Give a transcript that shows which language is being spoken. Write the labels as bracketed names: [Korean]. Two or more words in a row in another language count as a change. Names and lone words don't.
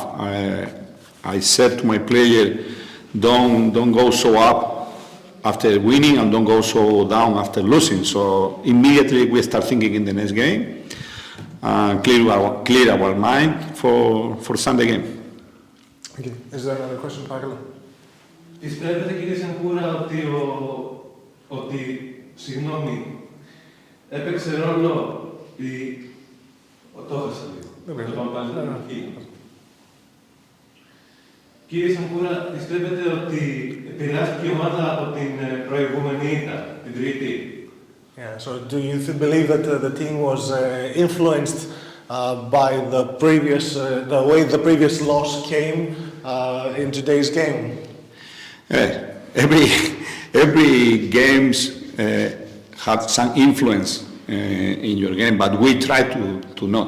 [English] I said to my player, don't go so up after winning and don't go so down after losing. So immediately we start thinking in the next game, clear our mind for Sunday game. Okay. Is there another question, Pagala? [Greek] Πιστεύετε κύριε Σανκούρα ότι έπαιξε ρόλο το έχασα λίγο. Το πάμε πάλι στην αρχή. Κύριε Σανκούρα, πιστεύετε ότι επηρεάστηκε η ομάδα από την προηγούμενη ήττα, την τρίτη? [English] Yeah, so do you believe that the team was influenced by the way the previous loss came in today's game? Every games had some influence in your game, but we try to not.